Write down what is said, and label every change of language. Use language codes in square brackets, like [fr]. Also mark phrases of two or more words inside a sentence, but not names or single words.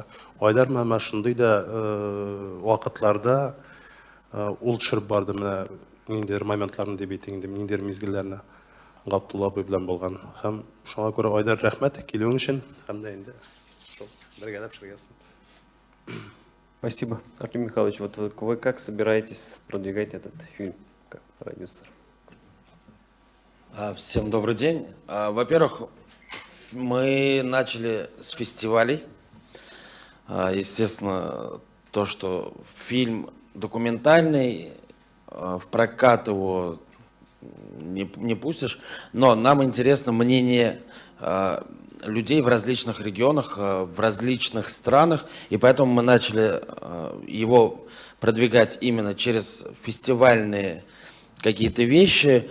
[tt] Айдар менә шундый да вакытларда ул төшереп барды менә ниндидер моментларны дип әйтик инде, ниндидер мизгелләрне Габдулла абай белән булган. Һәм шуңа күрә Айдар рәхмәт килүең өчен, һәм дә инде бергәләп эшләгәнсең. [ru] Спасибо. Артем Михайлович, вот вы как собираетесь продвигать этот фильм как продюсер? Всем добрый день. Во-первых, мы начали с фестивалей. Естественно, то, что фильм документальный, в прокат его не пустишь, но нам интересно мнение людей в различных регионах, в различных странах, и поэтому мы начали его продвигать именно через фестивальные какие-то вещи.